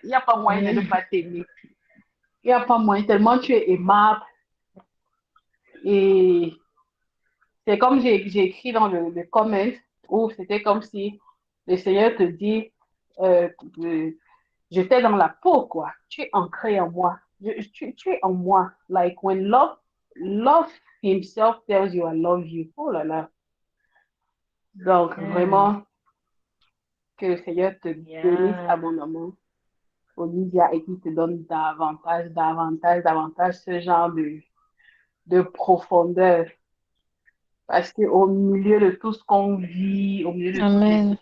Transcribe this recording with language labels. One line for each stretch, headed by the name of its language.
French: Il n'y a pas moyen de ne pas t'aimer. Il n'y a pas moyen, tellement tu es aimable. Et c'est comme j'ai écrit dans le comment, où c'était comme si le Seigneur te dit, euh, euh, j'étais dans la peau, quoi. Tu es ancré en moi. Tu es en moi.
English: Like when love himself tells you I love you.
French: Oh là là. Donc, Yeah. vraiment, que le Seigneur te bénisse Yeah. abondamment, Olivia, et qu'il te donne davantage ce genre de profondeur. Parce qu'au milieu de tout ce qu'on vit, au milieu de toutes les